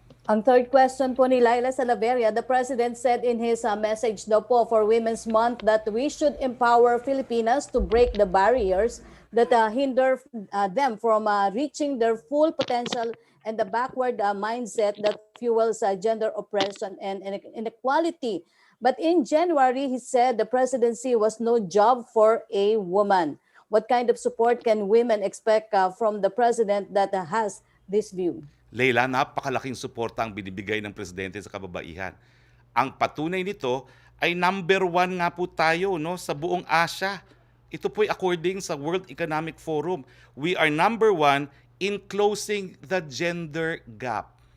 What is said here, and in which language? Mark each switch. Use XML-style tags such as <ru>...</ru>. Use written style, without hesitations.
<en>Ang third question po ni Laila Salaveria, the President said in his message</en> <tl>daw po</tl> <en>for Women's Month that we should empower Filipinas to break the barriers that hinder them from reaching their full potential and the backward mindset that fuels gender oppression and inequality. But in January, he said the presidency was no job for a woman. What kind of support can women expect from the president that has this view?</en> <tl>Leila, napakalaking suporta ang binibigay ng presidente sa kababaihan. Ang patunay nito ay number 1 nga po tayo, no, sa buong Asia. Ito po'y according sa World Economic Forum.</tl> <en>We are number 1 in closing the gender gap.</en>